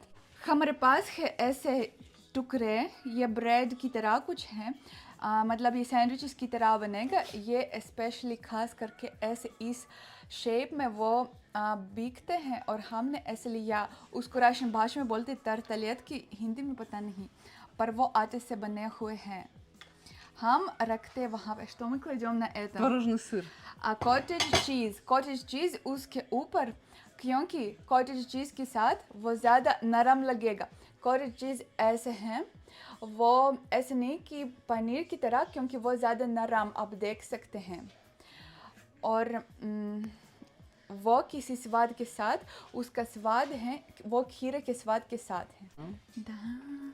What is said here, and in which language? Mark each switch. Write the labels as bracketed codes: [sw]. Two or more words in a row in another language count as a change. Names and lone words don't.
[hi] हमारे पास है ऐसे टुकड़े, ये ब्रेड की तरह कुछ हैं, मतलब ये सैंडविच की तरह बनेगा। ये स्पेशली खास करके ऐसे इस शेप में वो बिकते हैं, और हमने ऐसे लिया। उसको राशन भाषा में बोलते तरतलियत की, हिंदी में पता नहीं, पर वो आटे से बने हुए हैं। हम रखते वहाँ पे, [ru] что мы кладем на это? Творожный сыр. [en] cottage cheese [hi] उसके ऊपर, क्योंकि [en] cottage cheese [hi] के साथ वो ज़्यादा नरम लगेगा। [en] cottage cheese [hi] ऐसे हैं, वो ऐसे नहीं कि पनीर की तरह, क्योंकि वो ज़्यादा नरम, आप देख सकते हैं। और वो किसी स्वाद के साथ, उसका स्वाद है वो खीरे के स्वाद के साथ है।